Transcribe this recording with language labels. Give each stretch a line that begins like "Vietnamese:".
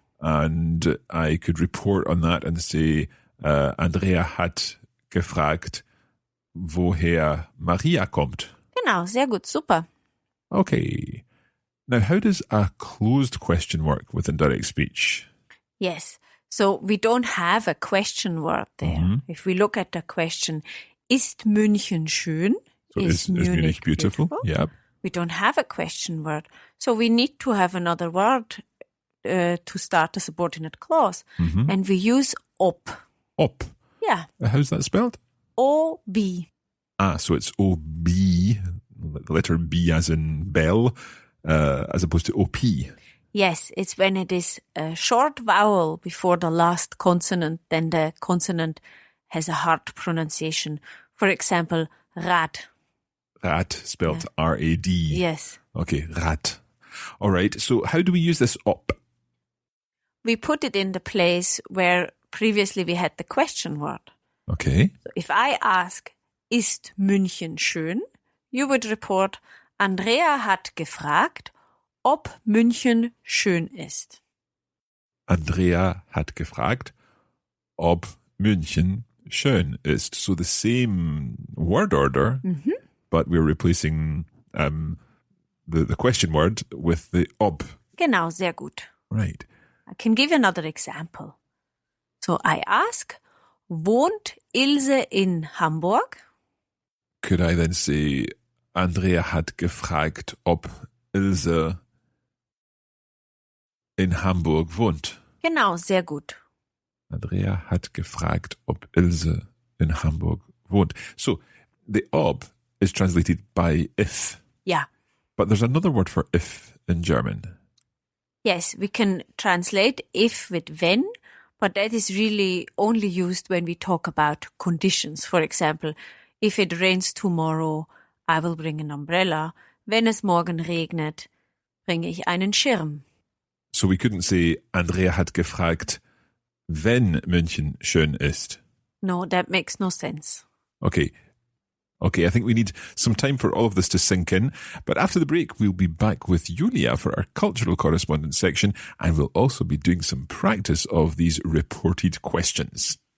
English: And I could report on that and say,
German: Andrea hat gefragt, woher Maria kommt. Genau, sehr gut, super.
English: Okay. Now, how does a closed question work within direct speech? Yes. So we don't have a question word there. If we look at the question,
German: ist München schön?
English: So is Munich beautiful? Yeah. We don't have a question word. So we need to have another word to start a subordinate clause. And we use ob.
German: Ob.
English: Yeah. How's that spelled? O-B. Ah, so it's O-B, the letter B as in bell, as opposed to O-P. Yes, it's when it is a short vowel before the last consonant, then the consonant has a hard pronunciation. For example, Rad. Rad, spelled R-A-D. Yes. Okay, Rad. All right, so how do we use this op? We put it in the place where previously we had the question word. Okay. So if I ask,
German: ist München schön?
English: You would report,
German: Andrea hat gefragt, ob München schön ist. Andrea hat gefragt, ob München schön ist.
English: So the same word order, but we're replacing the question word with the ob.
German: Genau, sehr gut.
English: Right. I can give you another example. So I ask,
German: wohnt Ilse in Hamburg?
English: Could I then say,
German: Andrea hat gefragt, ob Ilse in Hamburg wohnt? Genau, sehr gut. Andrea hat gefragt, ob Ilse in Hamburg wohnt.
English: So the ob is translated by if.
German: Ja.
English: But there's another word for if in German. Yes, we can translate if with wenn, but that is really only used when we talk about conditions. For example, if it rains tomorrow, I will bring an umbrella.
German: wenn es morgen regnet, bringe ich einen Schirm.
English: So we couldn't say,
German: Andrea hat gefragt, wenn München schön ist.
English: No, that makes no sense. Okay, I think we need some time for all of this to sink in. But after the break, we'll be back with Julia for our cultural correspondence section, and we'll also be doing some practice of these reported questions.